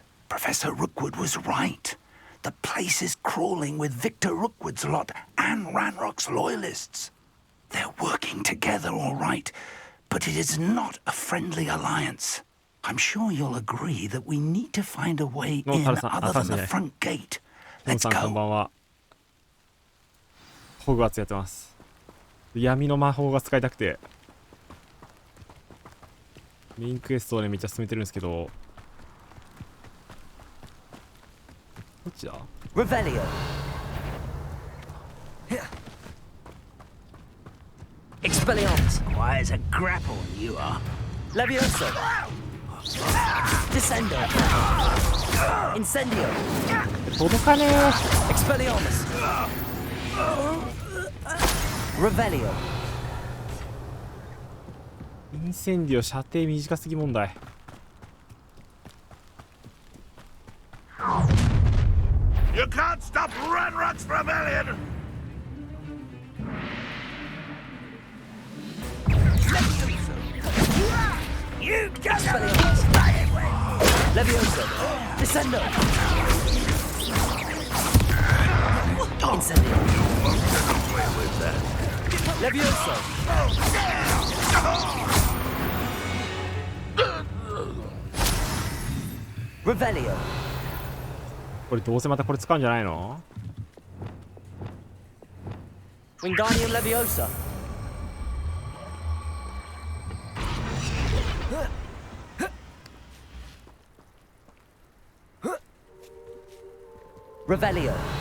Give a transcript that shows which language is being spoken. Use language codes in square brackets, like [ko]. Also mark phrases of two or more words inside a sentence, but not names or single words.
[en] Professor Rookwood was right. The place is crawling with Victor Rookwood's lot and Ranrock's loyalists. They're working together, all right, But it is not a friendly alliance. I'm sure you'll agree that we need to find a way in other than the front gate. Let's go. [ja] こんばんは。ホグワーツやってます。闇の魔法が使いたくてメインクエストをねめっちゃ進めてるんですけど、どっちだ [en] ？Revelio. Expelliarmus. Why is a grapple you are? Levioso. Descendo. Incendio. [ja] 届かねえ。 [en] Expelliarmus. Revelio. [ja] インセンディオ射程短すぎ問題。 [en] You can't stop Ranrock's rebellion! You just fly away! Levioso. Descendo. Incendio. Levioso. Revelio. [ja] これどうせまたこれ使うんじゃないの？ [en] Wingardium Leviosa. Revelio.